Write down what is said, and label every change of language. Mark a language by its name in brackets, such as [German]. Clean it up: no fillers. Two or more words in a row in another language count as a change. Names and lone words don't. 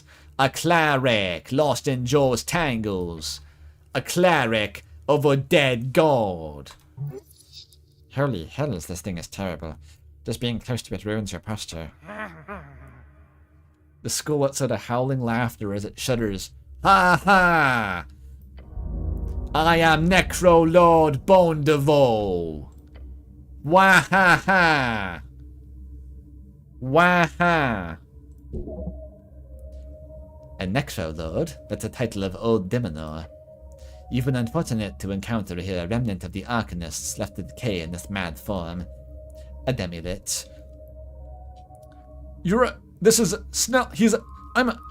[English] A cleric lost in Joe's tangles. A cleric of a dead god. Holy hell, this thing is terrible. Just being close to it ruins your posture. The skull lets out a howling laughter as it shudders. Ha ha! I am Necro Lord Bondeval. Wah ha ha! Wah ha! A Necrolord? That's a title of Old Dimonor. You've been unfortunate to encounter here a remnant of the Arcanists left to decay in this mad form. A Demi-Lich. You're a... This is... Snell... He's a... I'm a...